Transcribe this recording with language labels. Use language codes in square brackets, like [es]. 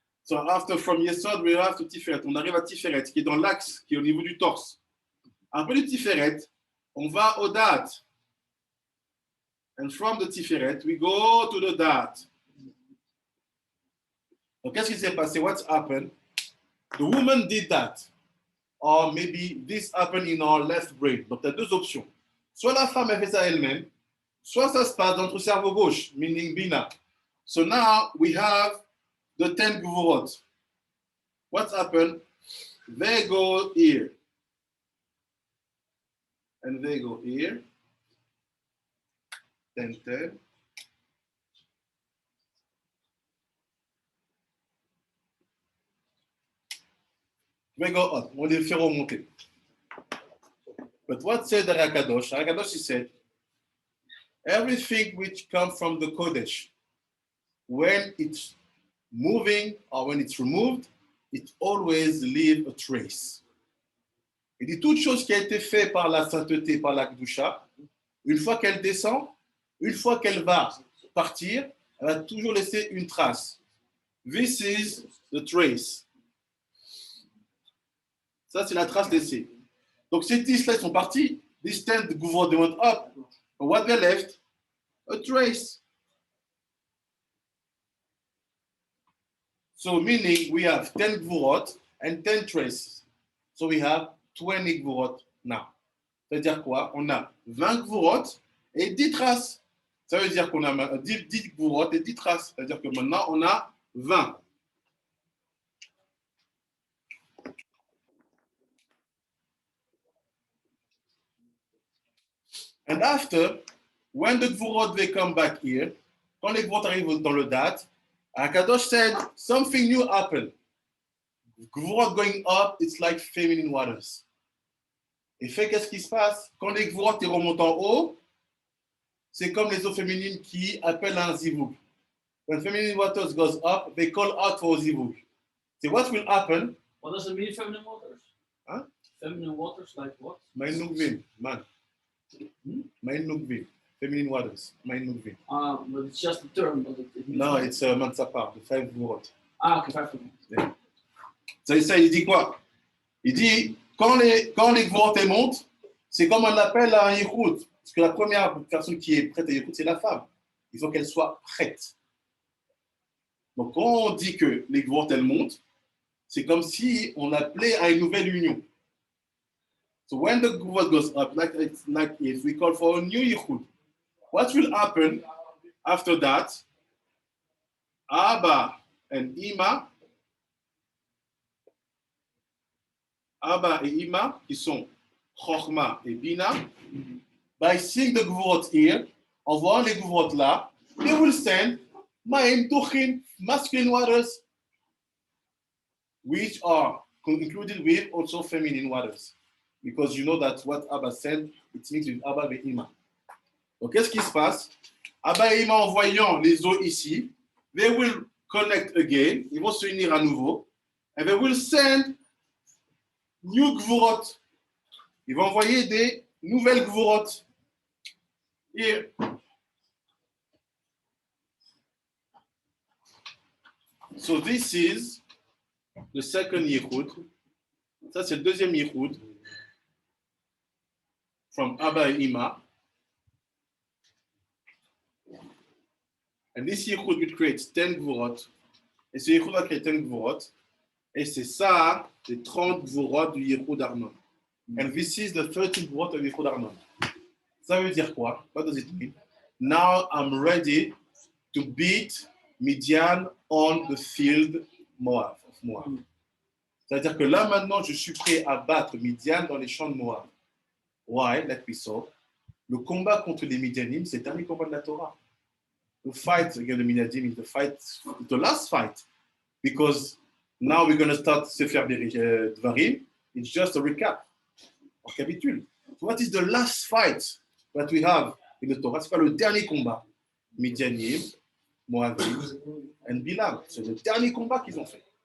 [en] So after from Yesod, we have to Tiferet. [fr] On arrive à Tiferet, qui est dans l'axe, qui est au niveau du torse. Après le Tiferet, on va au Dat. [en] And from the Tiferet, we go to the Dat. [fr] Donc, qu'est-ce qui s'est passé? [en] What's happened? The woman did that. Or maybe this happened in our left brain. [fr] Donc, tu as deux options. Soit la femme, elle fait ça elle-même, soit ça se passe dans notre cerveau gauche, meaning Bina. [en] So now we have the 10 Gvurot. What's happened? They go here. And they go here. 10, 10. They go up. [fr] On les fait remonter. [en] But what said the Rakadosh? Rakadosh, he said, everything which comes from the Kodesh, when it's moving or when it's removed, it always leaves a trace. [fr] Il dit toute chose qui a été faite par la sainteté, par la Kedusha, une fois qu'elle descend, une fois qu'elle va partir, elle va toujours laisser une trace. [en] This is the trace. [fr] Ça, c'est la trace laissée. Donc, ces 10-là sont partis. [en] These 10 Gvurot, they went up. But what they left? A trace. So, meaning we have 10 Gvurot and 10 traces. So, we have 20 Gvurot now. [fr] C'est-à-dire quoi? On a 20 Gvurot et 10 traces. Ça veut dire qu'on a 10 Gvurot et 10 traces. C'est-à-dire que maintenant, on a 20. [en] And after, when the Gvurot, they come back here, [fr] quand les Gvurot arrivent dans le Dat, [en] Akadosh said, something new happened. Gvurot going up, it's like feminine waters. [fr] Et fait, qu'est-ce qui se passe? Quand les Gvurot remontent en haut, c'est comme les eaux féminines qui appellent un zivug. [en] When feminine waters goes up, they call out for zivug. So what will happen? What does it mean, feminine waters? Huh? Feminine waters, like what? Mein Nugvin, man. Mein Nugvin. Feminine waters. Mein Nugvin. But it's just a term. But it No, it's Mansapar, the 5 Gvurot. Okay, 5 of them. [fr] Yeah. Ça, il dit quoi? Il dit, quand les Gvurot montent, c'est comme on appelle à un Yichud. Parce que la première personne qui est prête à Yichud, c'est la femme. Il faut qu'elle soit prête. Donc, quand on dit que les Gvurot montent, c'est comme si on appelait à une nouvelle union. [en] So when the Gvurot goes up, like if we call for a new Yichud, what will happen after that? Abba and Ima, [fr] Abba et Ima, [en] qui sont Chochma et Bina, by seeing the Gvurot here, [fr] en voyant les Gvurot là, [en] they will send Ma'im Duchin, masculine waters, which are included with also feminine waters. Because you know that what Abba said, it means with Abba et Ima. [fr] Donc, qu'est-ce qui se passe? Abba et Ima, en voyant les eaux ici, [en] they will connect again, [fr] ils vont se unir à nouveau, [en] and they will send new Gvurot. [fr] Ils vont envoyer des nouvelles Gvurot. [en] Here. So this is the second Yichud. [fr] Ça, c'est le deuxième Yichud. [en] From Abba et Ima. And this Yichud will create 10 Gvurot. [fr] Et ce Yichud va créer 10 Gvurot. Et c'est ça, les 30 Gvurot du Yichud Arnon. [en] And this is the 30 Gvurot of Yichud Arnon. [fr] Ça veut dire quoi? [en] What does it mean? Now I'm ready to beat Midian on the field of Moab. [fr] C'est-à-dire que là maintenant, je suis prêt à battre Midian dans les champs de Moab. [en] Why? Like we saw. [fr] Le combat contre les Midianim, c'est le dernier combat de la Torah. [en] The fight against the Midianim is the last fight. Because now we're going to start Sefer Dvarim. It's just a recap. [fr] En capitule. [en] So what is the last fight that we have in the Torah? [fr] C'est pas le dernier combat. Midianim, Moabim, and Bilam. C'est le dernier combat qu'ils ont fait.